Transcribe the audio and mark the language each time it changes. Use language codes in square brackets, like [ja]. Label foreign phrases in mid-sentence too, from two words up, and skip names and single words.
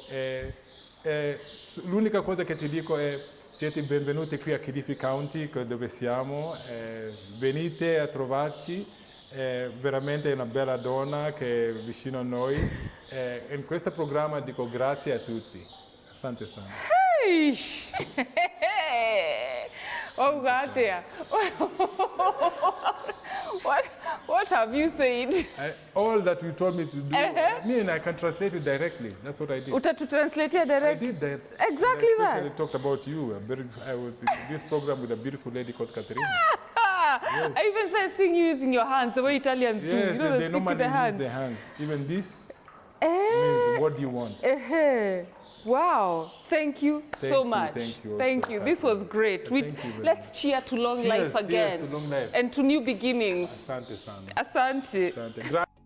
[it] L'unica cosa che ti dico è siete benvenuti qui a Kilifi County, dove siamo, venite a trovarci, veramente è una bella donna che è vicino a noi. In questo programma dico grazie a tutti. [sw] Asante sana. [en] Oh God, dear. What have you said? All that you told me to do, me and I can translate it directly. That's what I did. Translate it directly? I did that. Exactly I that. especially talked about you. I was in this program with a beautiful lady called Caterina. Yes. I even said seeing you using your hands, the way Italians do. Yes, You know, they speak normally with the hands. use their hands. Even this means what do you want. Wow, thank you so much. Thank you. Thank you. This was great. Let's cheer to long life again. Cheers to long life. And to new beginnings. [sw] Asante sana. Asante. Asante.